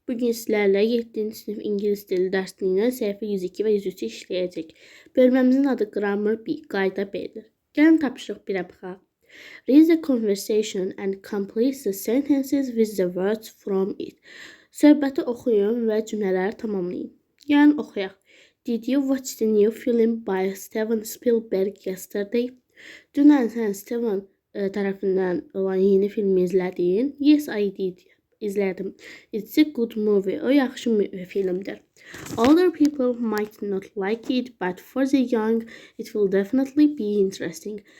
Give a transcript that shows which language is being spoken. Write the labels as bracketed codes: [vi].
[az] Bugün sizlərlə 7-ci sinif ingilis dili dərsliyinin səhifə 102 və 103 işləyəcək. Bölməmizin adı Grammar B, qayda B-dir. Gəlin tapşırıq 1-ə baxaq. [en] Read the conversation and complete the sentences with the words from it. [az] Söhbəti oxuyun və cümlələri tamamlayın. Gəlin oxuyaq. [en] Did you watch the new film by Steven Spielberg yesterday? [az] Dünən sən Steven tərəfindən olan yeni filmi izlədin? [en] Yes, I did. [az] İzlədim. [en] It's a good movie. [az] O yaxşı filmdir. [en] Older people might not like it, but for the young, it will definitely be interesting.